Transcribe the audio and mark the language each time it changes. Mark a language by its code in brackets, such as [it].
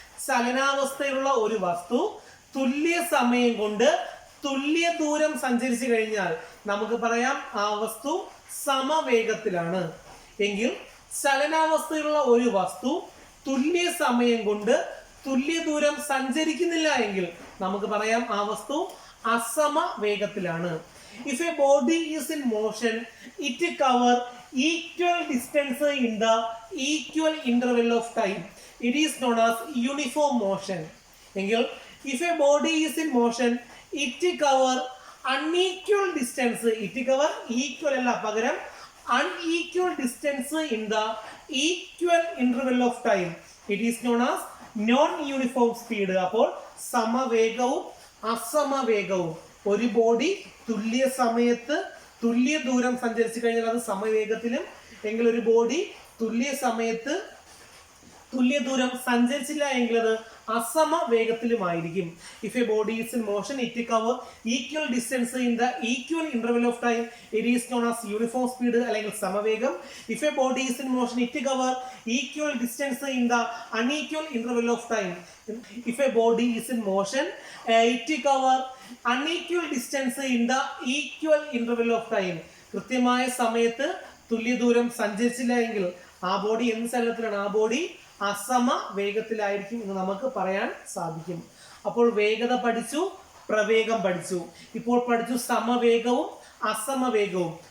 [ml] ചലനാവസ്ഥയിലുള്ള ഒരു വസ്തു തുല്യ സമയം കൊണ്ട് തുല്യ ദൂരം സഞ്ചരിച്ചു കഴിഞ്ഞാൽ നമുക്ക് പറയാം ആ വസ്തു സമവേഗത്തിലാണ്. എങ്കിൽ ചലനാവസ്ഥയിലുള്ള ഒരു വസ്തു തുല്യ സമയം കൊണ്ട് തുല്യ ദൂരം സഞ്ചരിക്കുന്നില്ല എങ്കിൽ നമുക്ക് പറയാം ആ വസ്തു അസമവേഗത്തിലാണ്. [en] If a body is in motion, it cover equal distance in the equal interval of time. It is known as uniform motion. [ml] എങ്കിൽ [en] if a body is in motion, it cover unequal distance. It cover equal [ml] അല്ല, പകരം [en] unequal distance in the equal interval of time. It is known as non-uniform speed. [ml] അപ്പോൾ സമവേഗവും അസമവേഗവും. ഒരു body തുല്യ സമയത്ത് തുല്യ ദൂരം സഞ്ചരിച്ചു കഴിഞ്ഞാൽ അത് സമവേഗത്തിലും, എങ്കിൽ ഒരു ബോഡി തുല്യ സമയത്ത് തുല്യ ദൂരം സഞ്ചരിച്ചില്ല എങ്കിൽ അത് അസമവേഗത്തിലുമായിരിക്കും. [en] If a body is in motion, it cover equal distance in the equal interval of time. It is known as uniform speed [ml] അല്ലെങ്കിൽ സമവേഗം. [en] If a body is in motion, it cover equal distance in the unequal interval of time. If a body is in motion, it cover unequal distance in the equal interval of time. [ml] കൃത്യമായ സമയത്ത് തുല്യ ദൂരം സഞ്ചരിച്ചില്ല എങ്കിൽ ആ body എന്ത് ചലനത്തിലാണ്? ആ body അസമ വേഗത്തിലായിരിക്കും എന്ന് നമുക്ക് പറയാൻ സാധിക്കും. അപ്പോൾ വേഗത പഠിച്ചു, പ്രവേഗം പഠിച്ചു. ഇപ്പോൾ പഠിച്ചു സമവേഗവും അസമവേഗവും.